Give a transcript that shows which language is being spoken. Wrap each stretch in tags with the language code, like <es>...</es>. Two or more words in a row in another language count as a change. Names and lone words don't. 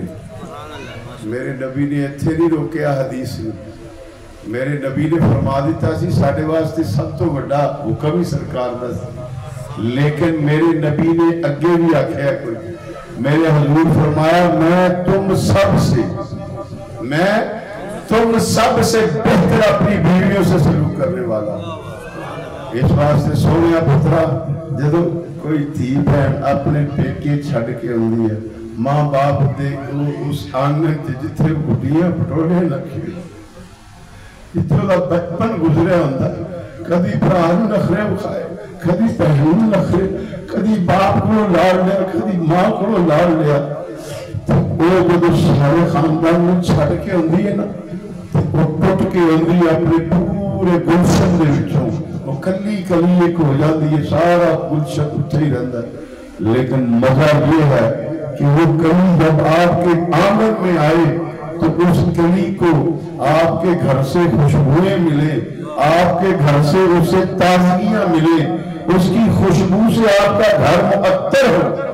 <pa>میرے نبی نے اتھے نہیں روکیا حدیث نے، میرے نبی نے فرما دیتا سی ساڑھے واسطے سب تو بڑا حکم ہی سرکار دا سی، لیکن میرے نبی نے اگے بھی آکھیا کوئی، میرے حضور فرمایا</pa> <ur>میں تم سب سے، میں تم سب سے بہتر اپنی بیویوں سے سلوک کرنے والا.</ur> <pa>اس واسطے سونے پترا جدو کوئی دھی بہن اپنے پیکے چھڑ کے آندی ہے ماں باپ دے اس آنگن جتھے گڈیاں پٹوڑے رکھے اتھوں دا بچپن گزرے ہوندا کدی بھرا نوں نخرے وکھائے کدی بہن نوں نخرے کدی باپ کو لاڑ لیا کدی ماں کو لاڑ لیا. وہ جدو سارے خاندان میں چھڑ کے آندی ہے نا وہ ٹوٹ کے آندی اپنے پورے گلشن دے وچوں</pa> <ur>وہ کلی کلی ایک ہو جاتی ہے</ur> <pa>سارا گلشن اتھے ہی رہندا ہے.</pa> <ur>لیکن مزہ یہ ہے کہ وہ کلی جب آپ کے آنگن میں آئے تو اس کلی کو آپ کے گھر سے خوشبوئیں ملے آپ کے گھر سے اسے تازگیاں ملے اس کی خوشبو سے آپ کا گھر معطر ہو.</ur>